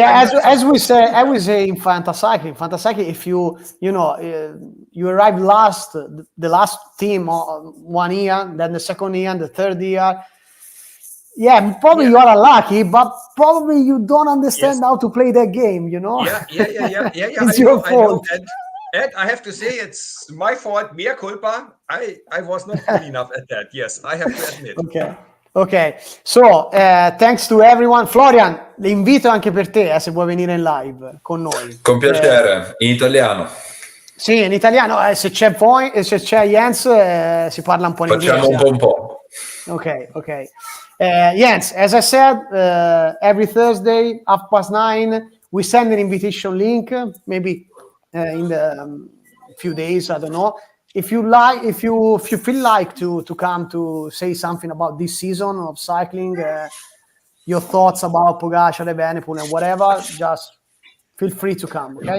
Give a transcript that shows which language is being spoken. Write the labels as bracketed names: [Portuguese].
[English] as we say in Fantacycling, if you arrive last, the last team 1 year, then the second year, and the third year, probably you are unlucky, but probably you don't understand how to play that game, you know? Yeah. It's your fault. And I have to say, it's my fault, mea culpa. I was not good enough at that. Yes, I have to admit. Ok, so thanks to everyone. [Italian] Florian, l'invito anche per te se vuoi venire in live con noi. Con piacere, in italiano. Sì, in italiano, se c'è Jens si parla un po' in inglese. Facciamo un po'. Ok. [English] Jens, as I said, every Thursday, 9:30, we send an invitation link, maybe in the few days, I don't know. If you feel like to come to say something about this season of cycling, your thoughts about Pogacar, Evenepoel, and whatever, just feel free to come.